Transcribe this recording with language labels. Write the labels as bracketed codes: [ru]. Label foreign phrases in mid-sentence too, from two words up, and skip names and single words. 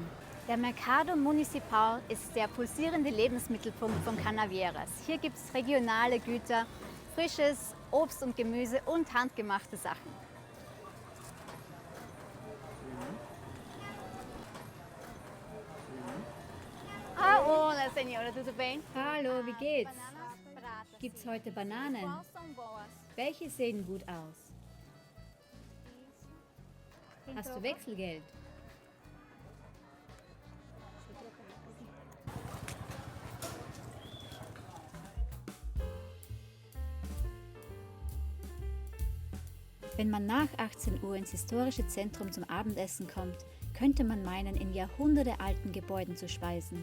[de] Der Mercado Municipal ist der pulsierende Lebensmittelpunkt von Canaveiras. Hier gibt es regionale Güter, frisches Obst und Gemüse und handgemachte Sachen. [pt] Hola, senhora, tudo bem? [de] Hallo, wie geht's? [pt] Bananas pratas. [de] Gibt's heute Bananen? [pt] Qual são boas? [de] Welche sehen gut aus? Hast du Wechselgeld? Wenn man nach 18 Uhr ins historische Zentrum zum Abendessen kommt, könnte man meinen, in jahrhundertealten Gebäuden zu speisen.